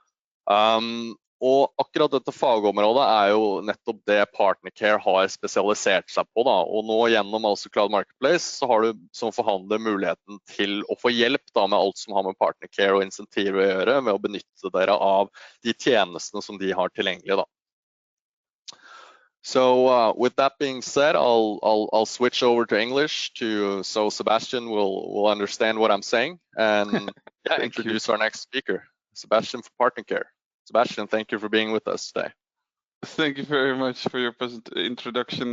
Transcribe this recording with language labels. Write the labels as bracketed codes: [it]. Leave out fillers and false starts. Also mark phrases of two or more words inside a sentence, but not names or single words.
[no] Og akkurat dette fagområdet er jo nettopp det PartnerCare har spesialisert seg på. Da. Og nå gjennom altså Cloud Marketplace så har du som forhandler muligheten til å få hjelp da, med alt som har med PartnerCare og insentiver å gjøre, ved å benytte dere av de tjenestene som de har tilgjengelig. Da. [en] So with that being said, I'll switch over to English so Sebastian will understand what I'm saying and introduce our next speaker, Sebastian for PartnerCare. Sebastian, thank you for being with us today. Thank you very much for your introduction.